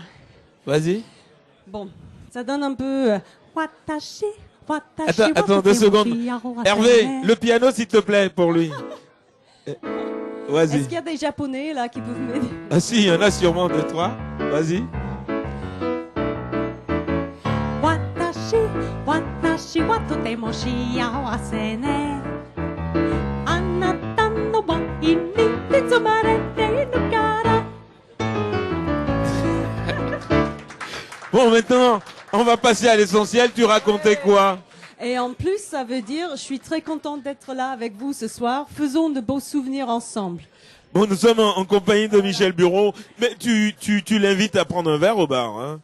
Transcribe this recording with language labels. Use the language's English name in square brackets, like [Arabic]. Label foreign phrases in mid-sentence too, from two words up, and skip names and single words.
[French] Vas-y. bon, ça donne un peu [Japanese] 私、私. [French] Attends 2 secondes. Hervé, le piano s'il te plaît pour lui. Vas-y. Est-ce qu'il y a des japonais là qui peuvent m'aider? Ah si, il y en a sûrement 2, 3. Vas-y. [Japanese] 私、私はとても幸せね. あなたの輪にてつまれているから. [French] Bon, maintenant, on va passer à l'essentiel. Tu racontais quoi? Et en plus, ça veut dire, je suis très contente d'être là avec vous ce soir. Faisons de beaux souvenirs ensemble. Bon, nous sommes en compagnie de Michel Bureau, mais tu l'invites à prendre un verre au bar, hein?